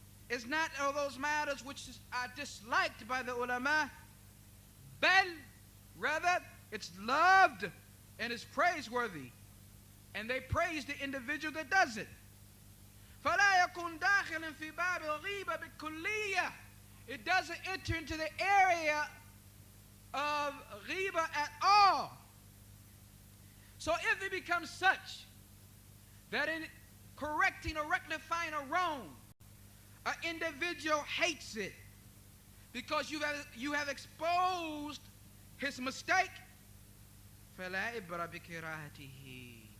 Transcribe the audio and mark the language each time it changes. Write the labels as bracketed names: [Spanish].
[English] is not of those matters which are disliked by the ulama, bal, rather, it's loved and is praiseworthy, and they praise the individual that does it. [Arabic] فَلَا يَكُنْ داخل في باب الغيبة بالكلية. [English] It doesn't enter into the area of ghiba at all. So if it becomes such that in correcting or rectifying a wrong, an individual hates it because you have exposed his mistake, [Arabic] فَلَا إِبْرَ بِكِرَاهَتِهِ.